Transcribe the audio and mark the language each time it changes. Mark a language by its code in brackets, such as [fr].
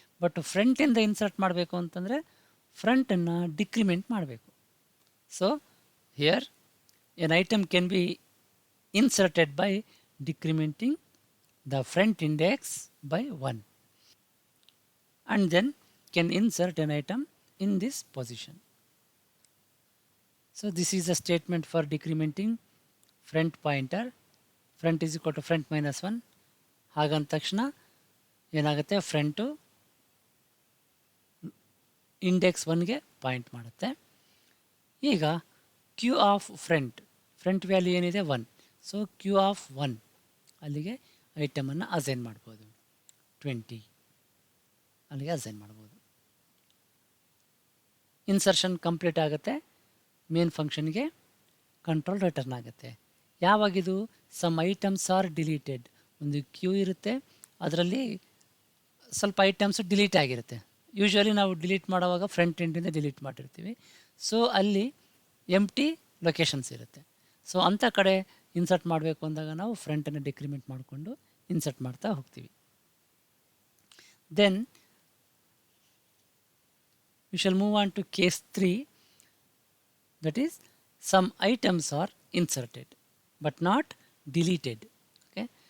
[kn] But ಫ್ರಂಟಿಂದ insert ಮಾಡಬೇಕು ಅಂತಂದರೆ ಫ್ರಂಟನ್ನು decrement ಮಾಡಬೇಕು. [en] So here an item can be inserted by decrementing the front index by 1 and then can insert an item in this position. So this is a statement for decrementing front pointer. Front is equal to front -1. [kn] ಹಾಗಂದ ತಕ್ಷಣ ಏನಾಗುತ್ತೆ, front index 1ಗೆ point ಮಾಡುತ್ತೆ. ಈಗ Q of front value ಏನಿದೆ 1. So Q of 1 ಅಲ್ಲಿಗೆ ಐಟಮನ್ನು assign ಮಾಡ್ಬೋದು. 20 ಅಲ್ಲಿಗೆ assign ಮಾಡ್ಬೋದು. Insertion complete ಆಗುತ್ತೆ, ಮೇನ್ ಫಂಕ್ಷನ್ಗೆ ಕಂಟ್ರೋಲ್ ರಿಟರ್ನ್ ಆಗುತ್ತೆ. ಯಾವಾಗಿದು [en] some items are deleted, [kn] ಒಂದು ಕ್ಯೂ ಇರುತ್ತೆ, ಅದರಲ್ಲಿ ಸ್ವಲ್ಪ ಐಟಮ್ಸ್ ಡಿಲೀಟ್ ಆಗಿರುತ್ತೆ. ಯೂಶ್ವಲಿ ನಾವು ಡಿಲೀಟ್ ಮಾಡುವಾಗ ಫ್ರಂಟ್ ಎಂಡಿಂದ ಡಿಲೀಟ್ ಮಾಡಿರ್ತೀವಿ. ಸೊ ಅಲ್ಲಿ ಎಂಪ್ಟಿ ಲೊಕೇಶನ್ಸ್ ಇರುತ್ತೆ. ಸೊ ಅಂಥ ಕಡೆ ಇನ್ಸರ್ಟ್ ಮಾಡಬೇಕು ಅಂದಾಗ ನಾವು ಫ್ರಂಟನ್ನು ಡಿಕ್ರಿಮೆಂಟ್ ಮಾಡಿಕೊಂಡು ಇನ್ಸರ್ಟ್ ಮಾಡ್ತಾ ಹೋಗ್ತೀವಿ. [en] Then we shall move on to case 3, that is some items are inserted but not deleted. Okay,